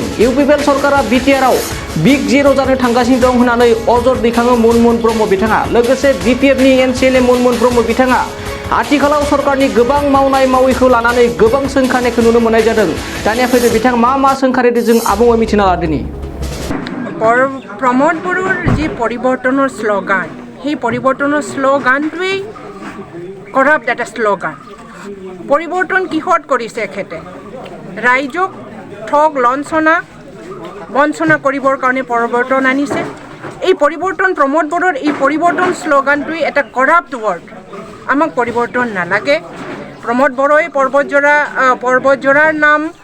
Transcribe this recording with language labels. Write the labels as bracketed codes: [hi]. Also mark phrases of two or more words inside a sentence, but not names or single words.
[brx] UPPL सरकारा BTR आव बिग जिर' जानो थांगासिनो दं होननानै अजद दैखाङो मनमोहन ब्रह्म बिथाङा। लोगोसे BPFनि MCLA मनमोहन ब्रह्म बिथाङा आथिखालाव सरकारनि गोबां मावनाय मावैखौ लानानै गोबां सोंखारिनायखौ नुनो मोननाय जादों। दानिया फैदो बिथाङा मा सोंखारिदों जों आबुङै मिथिना लादोनि। [as] प्रमद बर'र जी परिवर्तনৰ শ্লোগান সেই পৰিৱৰ্তনৰ শ্লোগানটোৱেই কৰাপ্ট এটা শ্লোগান পৰিৱৰ্তন কিহত কৰিছে এখেতে ৰাইজক ঠগ বঞ্চনা কৰিবৰ কাৰণে পৰিৱৰ্তন আনিছে এই পৰিৱৰ্তন প্ৰমদ বৰ'ৰ এই পৰিৱৰ্তন শ্লোগানটোৱেই এটা [en] corrupt word [as] আমাক পৰিৱৰ্তন নালাগে প্ৰমদ বৰ'ই পৰ্বতজৰাৰ নাম